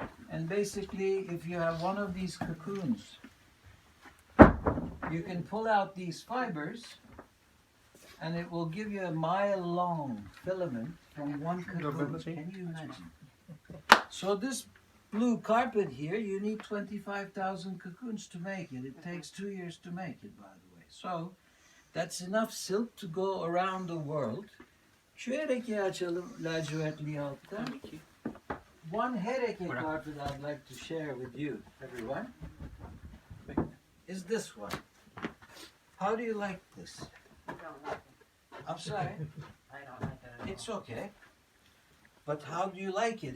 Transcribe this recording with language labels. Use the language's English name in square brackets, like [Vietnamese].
[English] And basically, if you have one of these cocoons, you can pull out these fibers and it will give you a mile-long filament from one cocoon. Can you imagine? So this blue carpet here, you need 25,000 cocoons to make it. It takes 2 years to make it, by the way. So that's enough silk to go around the world. [Turkish] Şu herekeyi açalım, lacivertliyi altta. [English] One hereke carpet I'd like to share with you, everyone, is this one. How do you like this? I don't like it. I'm sorry. I don't like it at all. It's okay. But how do you like it?